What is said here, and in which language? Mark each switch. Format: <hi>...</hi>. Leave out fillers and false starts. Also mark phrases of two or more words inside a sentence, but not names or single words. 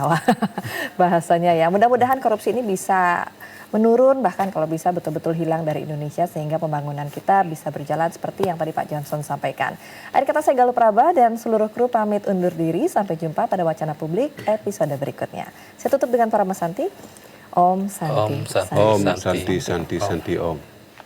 <id>Wah, bahasanya ya. Mudah-mudahan korupsi ini bisa menurun, bahkan kalau bisa betul-betul hilang dari Indonesia sehingga pembangunan kita bisa berjalan seperti yang tadi Pak Johnson sampaikan. Akhir kata saya Galuh Praba dan seluruh kru pamit undur diri. Sampai jumpa pada Wacana Publik episode berikutnya. Saya tutup dengan para Santi.</id> <ban>Om Santi. Om Santi. Om Santi, Santi, Santi, Om.</ban>